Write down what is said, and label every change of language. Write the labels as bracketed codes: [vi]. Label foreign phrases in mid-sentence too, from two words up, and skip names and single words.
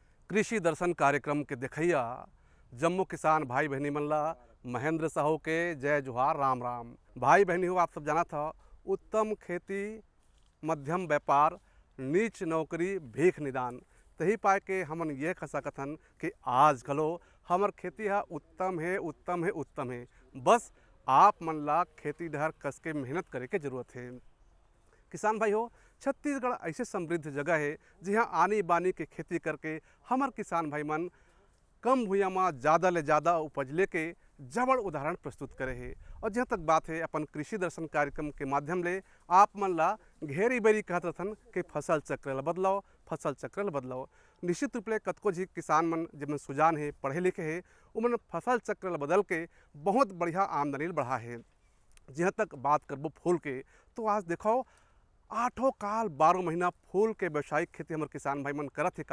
[hne] कृषि दर्शन कार्यक्रम के देखैया जम्मू किसान भाई बहनी मन ला महेंद्र साहू के जय जोहार राम राम। भाई बहनी हो, आप सब जाना था उत्तम खेती मध्यम व्यापार नीच नौकरी भीख निदान तही पाए के हमन ये कह सकथन कि आज कलो हमर खेती है उत्तम है उत्तम है उत्तम है। बस आप मन ला खेती डहर कस के मेहनत करे के जरूरत है। किसान भाई हो, छत्तीसगढ़ ऐसे समृद्ध जगह है जहाँ आनी बानी के खेती करके हमर किसान भाई मन कम भूया में ज़्यादा ले ज़्यादा उपज लेके जबड़ उदाहरण प्रस्तुत करे है। और जहाँ तक बात है अपन कृषि दर्शन कार्यक्रम के माध्यम ले आप मन ला घेरी बेरी कहत रहथन कि फसल चक्र ला बदलाओ, फसल चक्र ला बदलाओ। निश्चित रूप ले कतको जी किसान मन जिनमें सुजान है पढ़े लिखे है उमन फसल चक्र ला बदल के बहुत बढ़िया आमदनी बढ़ा है। जहाँ तक बात करबो फूल के, तो आज देखो आठों काल 12 महीना फूल के व्यावसायिक खेती हमारे किसान भाई मन करत है।